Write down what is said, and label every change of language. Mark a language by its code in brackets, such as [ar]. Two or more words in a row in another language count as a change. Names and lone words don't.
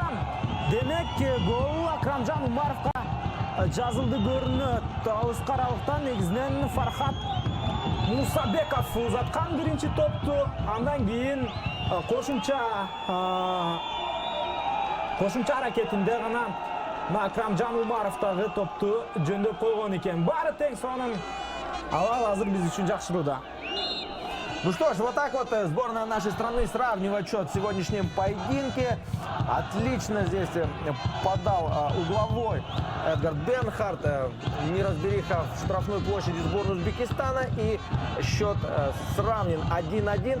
[kk] Демек гол Акрамжан Умаровқа жазылды көрінеді. Алыс қаралықтан негізінен Фархат Мусабеков ұзатқан бірінші топты. [ky] Андан кейін қосымша әрекетінде ғана Акрамжан Умаров дагы топту жөндөп койгон экен. Баары тең сонун. Ал азыр биз үчүн жакшырууда. [ru] Ну что ж, вот так вот сборная нашей страны сравнивает счет в сегодняшнем поединке. Отлично здесь подал угловой Эдгард Бенхарт. Неразбериха в штрафной площади сборной Узбекистана. И счет сравнен 1-1.